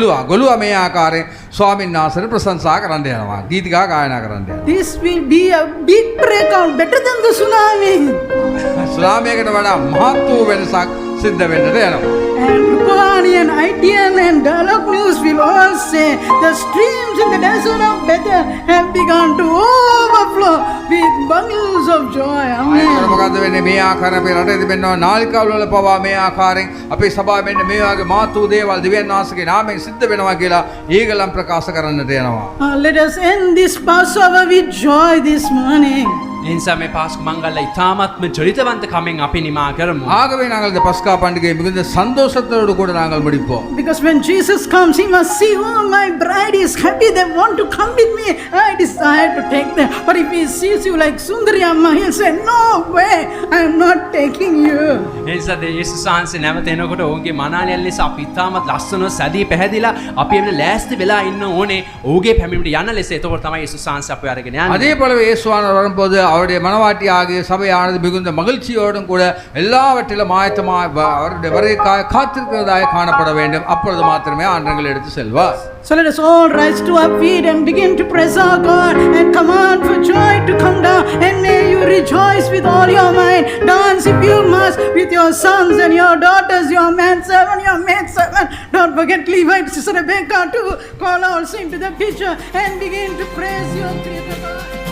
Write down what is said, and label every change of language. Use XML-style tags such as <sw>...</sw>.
<si>ගොළුවා මේ ආකාරයෙන් ස්වාමීන් වහන්සේට ප්‍රශංසා කරන්න යනවා. ගීතිකා ගායනා කරන්න යනවා.</si> <en>This will be a big breakout, better than the tsunami.</en> <si>ස්ලාමයකට වඩා මහත් වූ වෙනසක් සිද්ධ වෙන්නට යනවා.</si> <en>And Rupavani and ITN and Dialogue News will all say the streams in the desert of Bethel have begun to overflow with bundles of joy. Amen.</en> <si>මොකද වෙන්නේ මේ ආකාරයෙන් අපේ රටේ තිබෙනවා නාලිකාවල වල පවා මේ ආකාරයෙන් අපේ සභාවේ මෙන්න මේ වගේ මාතු දේවල් දිව්‍යන් වහන්සේගේ නාමයෙන් සිද්ධ වෙනවා කියලා ඒගොල්ලන් ප්‍රකාශ කරන්නට යනවා.</si> <en>Let us end this Passover with joy this morning.</en> <si>එනිසා මේ පාස්කු මංගල්‍ය ඉතාමත්ම ජොලිතවන්තකමෙන් අපි නිමා කරමු.</si> <ta>ஆகவே நாங்கள் இந்த பஸ்கா பண்டிகையை மிகுந்த சந்தோஷத்தோடு கூட நாங்கள் முடிப்போம்.</ta> <en>Because when Jesus comes, he must see, oh, my bride is happy, they want to come with me, I desire to take them. But if he sees sees you like Sundari Amma, he'll say, no way, I am not taking you.</en> <si>එනිසා යේසුස් වහන්සේ නැවත එනකොට ඔවුන්ගේ මනාලියන් ලෙස අපි ඉතාමත් ලස්සනව සැදී පැහැදිලා අපි එන්න ලෑස්ති වෙලා ඉන්න ඕනේ ඔහුගේ පැමිණීමට යන ලෙස. එතකොට තමයි යේසුස් වහන්සේ අපව අරගෙන යන්නේ.</si> <ta>அதே போலவே இயேசுவானவர் வரும்போது அவருடைய மனவாட்டி ஆகிய சபையானது மிகுந்த மகிழ்ச்சியோடும் கூட எல்லாவற்றிலும் ஆயத்தமாக அவருடைய வருகைக்காக காத்திருக்கிறதாக காணப்பட வேண்டும். அப்பொழுது மாத்திரமே ஆண்டவர்கள் எடுத்து செல்வார்.</ta> <en>So let us all rise to our feet and begin to praise our God and command for joy to come down, and may you rejoice with all your mind. Dance if you must with your sons and your daughters, your manservant, your maidservant. Don't forget Levite, Sister Rebecca, to call also into the picture and begin to praise your Creator God.</en>